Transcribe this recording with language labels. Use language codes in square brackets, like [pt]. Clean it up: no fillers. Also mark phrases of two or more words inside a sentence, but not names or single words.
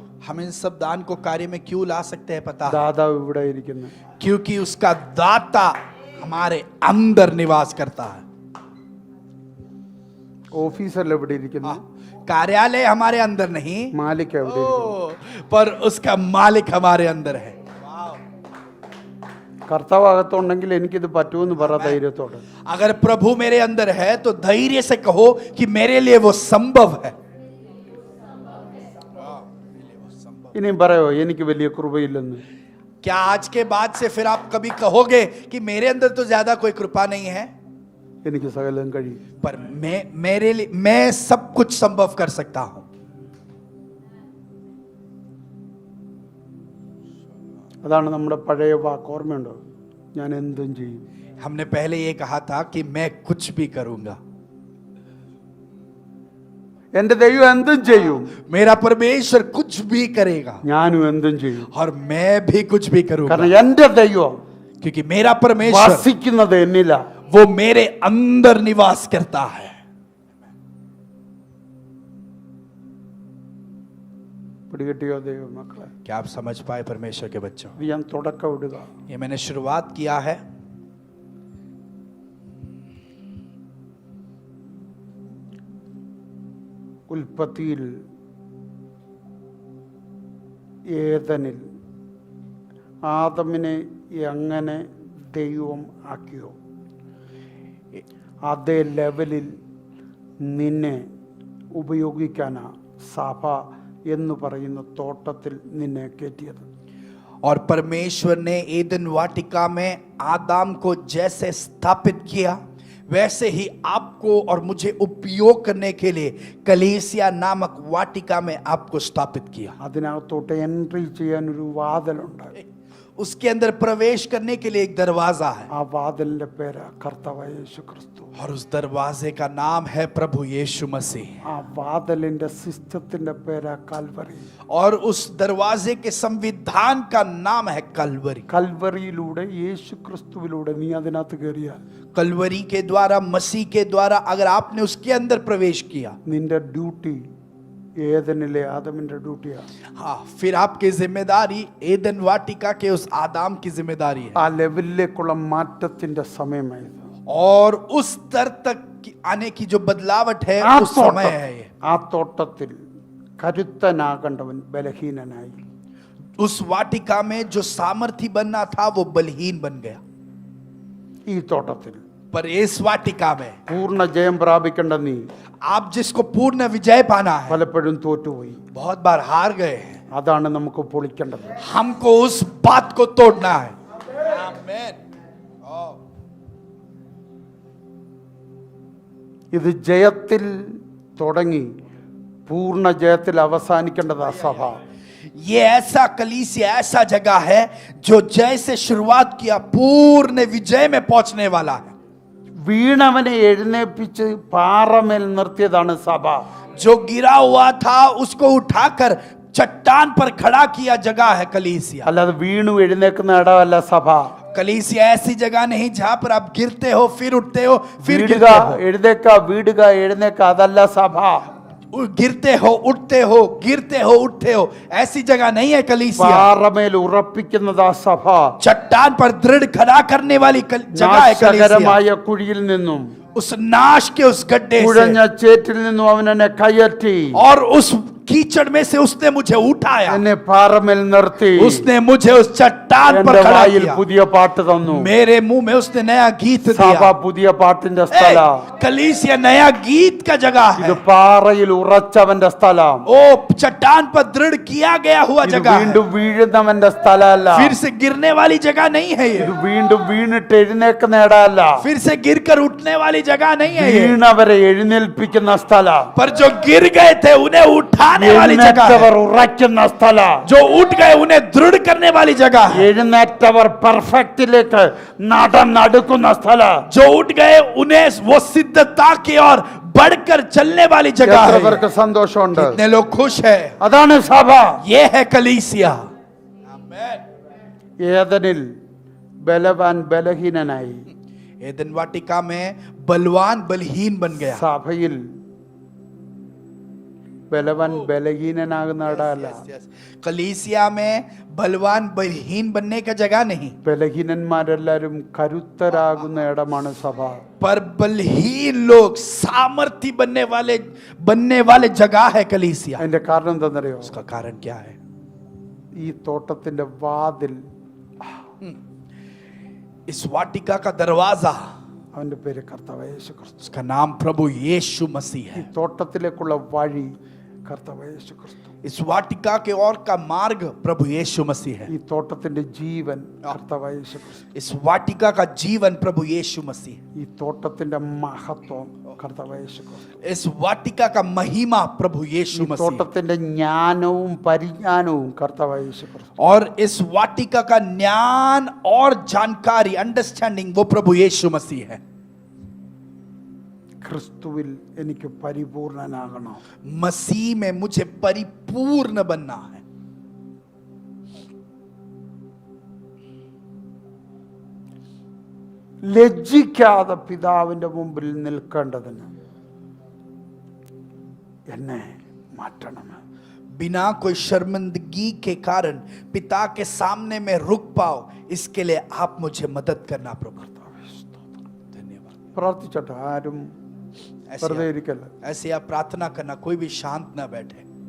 [hi] हम इन सब दान को कार्य में क्यों ला सकते हैं पता है? [ml] ദാതാവ് ഇവിടെ ഇരിക്കുന്നു. [hi] क्योंकि उसका दाता हमारे अंदर निवास करता है। [ml] ഓഫീസറിൽ എവിടെ ഇരിക്കുന്നു? [hi] कार्यालय हमारे अंदर नहीं, [ml] മാലിക് എവിടെ ഇരിക്കുന്നു? [hi] पर उसका मालिक हमारे अंदर है। [ml] കർത്താവ് അകത്തുണ്ടെങ്കിൽ എനിക്കിത് പറ്റുമെന്ന് പറ ധൈര്യത്തോടെ. [hi] अगर प्रभु मेरे अंदर है तो धैर्य से कहो कि मेरे लिए वो संभव है। [ml] ഇനിയും പറയോ എനിക്ക് വലിയ കൃപയില്ലെന്ന്? [hi] क्या आज के बाद से फिर आप कभी कहोगे कि मेरे अंदर तो ज्यादा कोई कृपा नहीं है? [ml] എനിക്ക് സകലം കഴിയും. [hi] पर मेरे लिए मैं सब कुछ संभव कर सकता हूं। [ml] അതാണ് നമ്മുടെ പഴയ വാക്ക്, ഓർമ്മയുണ്ടോ? ഞാൻ എന്തും ചെയ്യും. [hi] हमने पहले ये कहा था कि मैं कुछ भी करूंगा। [ml] എന്റെ ദൈവം എന്തും ചെയ്യും, [hi] मेरा परमेश्वर कुछ भी करेगा [ml] ഞാനും എന്തും ചെയ്യും. [hi] और मैं भी कुछ भी करूंगा, [ml] കാരണം എന്റെ ദൈവം [hi] क्योंकि मेरा परमेश्वर [ml] വസിക്കുന്നത് എന്നില്ല. [hi] वो मेरे अंदर निवास करता है। [ml] പിടികിട്ടിയോ ദൈവ മക്കളെ? [hi] क्या आप समझ पाए परमेश्वर के बच्चों? [ml] ഇത് ഞാൻ തുടക്കം ഇടുക. [hi] ये मैंने शुरुआत किया है। [ml] ഉൽപ്പത്തിയിൽ ഏദനിൽ ആദമിനെ എങ്ങനെ ദൈവം ആക്കിയോ? അതേ ലെവലിൽ നിന്നെ ഉപയോഗിക്കാനാ സഭ എന്ന് പറയുന്ന തോട്ടത്തിൽ നിന്നെ കയറ്റിയത്. [hi] और परमेश्वर ने एदन वाटिका में आदम को जैसे स्थापित किया, वैसे ही आपको और मुझे उपयोग करने के लिए कलीसिया नामक वाटिका में आपको स्थापित किया. [ml] അതിനകത്തോട്ട് എൻട്രി ചെയ്യാനൊരു വാതിലുണ്ട്. [hi] उसके अंदर प्रवेश करने के लिए एक दरवाजा है, [ml] ആ വാതിലിന്റെ പേര് കർത്താവായ യേശു ക്രിസ്തു. [hi] और उस दरवाजे का नाम है प्रभु यीशु मसीह. [ml] ആ വാതിലിന്റെ സിസ്റ്റത്തിന്റെ പേര് കൽവറി. [hi] और उस दरवाजे के संविधान का नाम है कलवरी. [ml] കൽവറിയിലൂടെ യേശു ക്രിസ്തുവിലൂടെ നീ അതിനകത്ത് കയറിയാൽ [hi] कलवरी के द्वारा, मसीह के द्वारा अगर आपने उसके अंदर प्रवेश किया, [ml] നിന്റെ ഡ്യൂട്ടി ഏദനിലെ ആദമിന്റെ ഡ്യൂട്ടിയാണ്. [hi] हाँ, फिर आपकी जिम्मेदारी एदन वाटिका के उस आदम की जिम्मेदारी है. [ml] ആ ലെവലിലേക്കുള്ള മാറ്റത്തിന്റെ സമയമായത്. [hi] और उस स्तर तक आने की जो बदलावट है, [ml] ആ [hi] उस समय है ये. [ml] ആ തോട്ടത്തിൽ കരുത്തനാകേണ്ടവൻ ബലഹീനനായി. [hi] उस वाटिका में जो सामर्थी बनना था वो बलहीन बन गया. [ml] ഈ തോട്ടത്തിൽ [hi] पर इस वाटिका में [ml] പൂർണ്ണ ജയം പ്രാപിക്കേണ്ട നീ [hi] आप जिसको पूर्ण विजय पाना है, [ml] പലപ്പോഴും തോറ്റുപോയി. [hi] बहुत बार हार गए हैं. [ml] അതാണ് നമുക്ക് പൊളിക്കേണ്ടത്. [hi] हमको उस बात को तोड़ना है. आमीन. [ml] ഇത് ജയത്തിൽ തുടങ്ങി പൂർണ്ണ ജയത്തിൽ അവസാനിക്കേണ്ടതാ സഭ. [hi] ये ऐसा कलीसिया, ऐसा जगह है जो जय से शुरुआत किया पूर्ण विजय में पहुंचने वाला है. [ml] വീണവനെ എഴുന്നേൽപ്പിച്ച് പാറമേൽ നിർത്തിയതാണ് സഭ. [hi] जो गिरा हुआ था उसको उठाकर चट्टान पर खड़ा किया जगह है कलीसिया. [ml] അല്ലാതെ വീണു എഴുന്നേക്കുന്ന ഇടമല്ല സഭ. [hi] कलीसिया ऐसी जगह नहीं जहां पर आप गिरते हो, फिर उठते हो, फिर [ml] വീടുക [hi] गिरते हो. [ml] എഴുന്നേക്ക വീടുക എഴുന്നേക്ക അതല്ല സഭ. [hi] गिरते हो, उठते हो, गिरते हो, उठते हो, ऐसी जगह नहीं है कलीसिया. [ml] പാറമേൽ ഉറപ്പിക്കുന്നതാ സഭ. [hi] चट्टान पर दृढ़ खड़ा करने वाली जगह है कलीसिया. [ml] നാശകരമായ കുഴിയിൽ നിന്നും [hi] उस नाश के उस गड्ढे [ml] കുഴഞ്ഞ [hi] से [ml] ചേറ്റിൽ നിന്നും അവൻ എന്നെ കയറ്റി [hi] और उस कीचड़ में से उसने मुझे उठाया, [ml] എന്നെ പാറമേൽ നിർത്തി [hi] उसने मुझे उस चट्टान पर [ml] എന്റെ [hi] खड़ा [ml] വായിൽ [hi] किया. [ml] പുതിയ പാട്ട് തന്നു. [hi] मेरे मुंह में उसने नया गीत [ml] സഭ [hi] दिया. [ml] പുതിയ പാട്ടിന്റെ ए, സ്ഥല. [hi] कलीसिया नया गीत का जगह [ml] ഇത് [hi] है. [ml] പാറയിൽ ഉറച്ചവന്റെ സ്ഥലം. [hi] ओ चट्टान पर दृढ़ किया गया हुआ [ml] ഇത് [hi] जगह है. [ml] വീണ്ടും വീഴുന്നവന്റെ സ്ഥലമല്ല. [hi] फिर से गिरने वाली जगह नहीं है ये. [ml] ഇത് വീണ്ടും വീണിട്ട് എഴുന്നേക്കുന്ന ഇടമല്ല. [hi] फिर से गिरकर उठने वाली जगह नहीं है ये. [ml] വീണവരെ എഴുന്നേൽപ്പിക്കുന്ന സ്ഥലം. [hi] पर जो गिर गए थे उन्हें उठाने वाली जगह है. [ml] എഴുന്നേറ്റവർ ഉറയ്ക്കുന്ന സ്ഥലം. [hi] जो उठ गए उन्हें दृढ़ करने वाली जगह है. [ml] എഴുന്നേറ്റവർ പെർഫെക്റ്റിലേക്ക് നടക്കുന്ന സ്ഥലം. [hi] जो उठ गए उन्हें वो सिद्धता की ओर बढ़कर चलने वाली जगह [ml] എത്ര [hi] है. [ml] പേർക്ക് സന്തോഷമുണ്ട്? [hi] कितने लोग खुश है? [ml] അതാണ് സഭ. [hi] ये है कलीसिया. [ml] ഏദനിൽ ബലവാൻ ബലഹീനനായി. [hi] एदन वाटिका में बलवान बलहीन बन गया. [ml] സഭയിൽ ബലവാൻ ബലഹീനനാകുന്ന ഇടമല്ല. [hi] कलीसिया में बलवान बलहीन बनने का जगह नहीं, [ml] ബലഹീനന്മാരെല്ലാരും കരുത്തരാകുന്ന ഇടമാണ് സഭ. [hi] पर बलहीन लोग सामर्थी बनने वाले जगह है कलीसिया. [ml] അതിന്റെ കാരണം എന്താണെന്നറിയോ? [hi] उसका कारण क्या है? [ml] ഈ തോട്ടത്തിന്റെ വാതിൽ, [hi] इस वाटिका का दरवाजा, [ml] അവന്റെ പേര് കർത്താവായ യേശു ക്രിസ്തു. [hi] उसका नाम प्रभु यीशु मसीह [ml] ഈ [hi] है. [ml] തോട്ടത്തിലേക്കുള്ള വഴി കർത്താവായ യേശു ക്രിസ്തു. [hi] इस वाटिका के और का मार्ग प्रभु यीशु मसीह है. [ml] ഈ തോട്ടത്തിന്റെ ജീവൻ കർത്താവായ യേശു ക്രിസ്തു. [hi] इस वाटिका का जीवन प्रभु यीशु मसीह. [ml] ഈ തോട്ടത്തിന്റെ മഹത്വം കർത്താവായ യേശു ക്രിസ്തു. [hi] इस वाटिका का महिमा प्रभु [ml] ഈ [hi] यीशु मसीह. [ml] തോട്ടത്തിന്റെ ജ്ഞാനവും പരിജ്ഞാനവും കർത്താവായ യേശു ക്രിസ്തു. [hi] और इस वाटिका का ज्ञान और जानकारी, अंडरस्टैंडिंग, वो प्रभु यीशु मसीह है. [ml] ക്രിസ്തുവിൽ എനിക്ക് പരിപൂർണനാകണം. [hi] मसीह में मुझे परिपूर्ण बनना है. [ml] ലജ്ജിക്കാതെ പിതാവിന്റെ മുമ്പിൽ നിൽക്കേണ്ടതിന് എന്നെ മാറ്റണം. [hi] बिना कोई शर्मिंदगी के कारण पिता के सामने में रुक पाओ, इसके लिए आप मुझे मदद करना प्रभु. धन्यवाद. [ml] പ്രാർത്ഥിച്ചോട്ടെ. ആരും വെറുതെ ഇരിക്കല്ല. [hi] ऐसे आप प्रार्थना करना, कोई भी शांत ना बैठे.